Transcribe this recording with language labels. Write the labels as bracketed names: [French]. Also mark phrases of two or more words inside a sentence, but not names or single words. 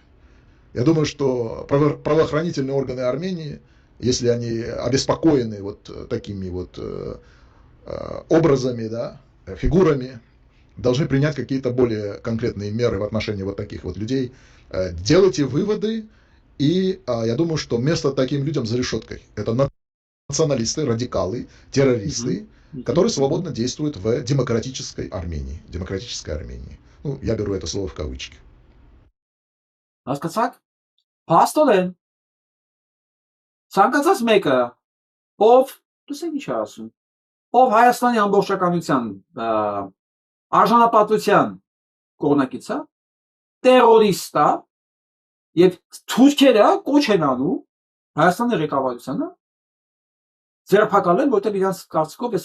[Russian] Я думаю, что правоохранительные органы Армении, если они обеспокоены вот такими вот образами, да, фигурами, должны принять какие-то более конкретные меры в отношении вот таких вот людей. Делайте выводы, и я думаю, что место таким людям за решеткой. Это националисты, радикалы, террористы, которые свободно действуют в демократической Армении. Демократической Армении. Ну, я беру это слово в кавычки. [Armenian] Հասկացաք։ Փաստորեն ցանկացած մեկը, ով, դուսեք ինչ ասում, ով Հայաստանի ամբողջականության արժանապատվության կողմնակից է, տերորիստ է, եւ թուրքերը կոչ են անում Հայաստանի ղեկավարությանը ձերբակալել, որտեղ իրանց կարծիքով